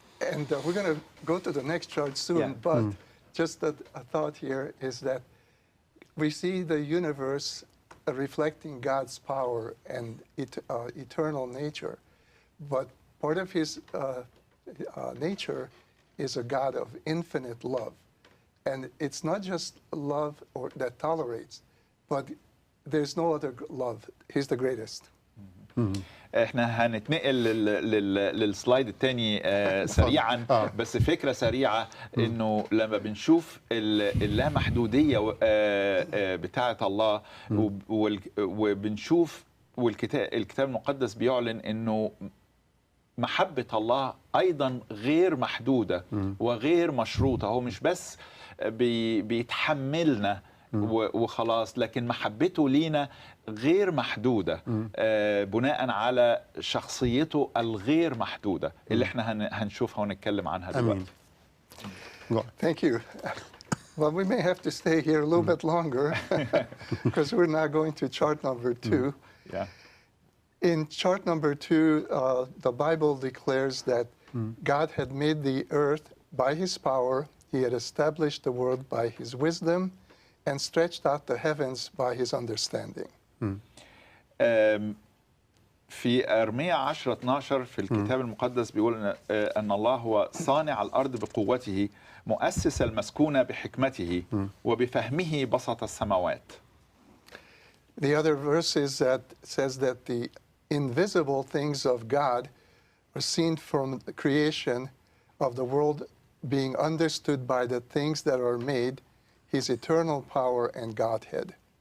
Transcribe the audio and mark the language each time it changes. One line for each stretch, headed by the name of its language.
English: And we're going to go to the next chart soon, but just a thought here is that we see the universe reflecting God's power and eternal nature, but part of his nature is a God of infinite love. And it's not just love or that tolerates, but there's no other love. He's the greatest.
Arabic: احنا هنتنقل للسلايد الثاني سريعا، بس فكره سريعه انه لما بنشوف اللامحدوديه بتاعه الله وبنشوف الكتاب المقدس بيعلن انه محبة الله أيضا غير محدودة وغير مشروطة. هو مش بس بيتحملنا وخلاص، لكن محبته لينا غير محدودة بناء على شخصيته الغير محدودة اللي احنا هنشوفها ونتكلم عنها دلوقتي.
English: Thank you. Well, we may have to stay here a little bit longer because we're now going to chart number 2. Yeah. In chart number 2, the Bible declares that God had made the earth by his power, he had established the world by his wisdom, and stretched out the heavens by his understanding.
Arabic: في أرمية 10:12 في الكتاب المقدس بيقول أن الله هو صانع الأرض بقوته، مؤسس المسكونة بحكمته، وبفهمه بسط السماوات.
English: The other verse is that says that the invisible things of God are seen from the creation of the world being understood by the things that are made, his eternal power and Godhead.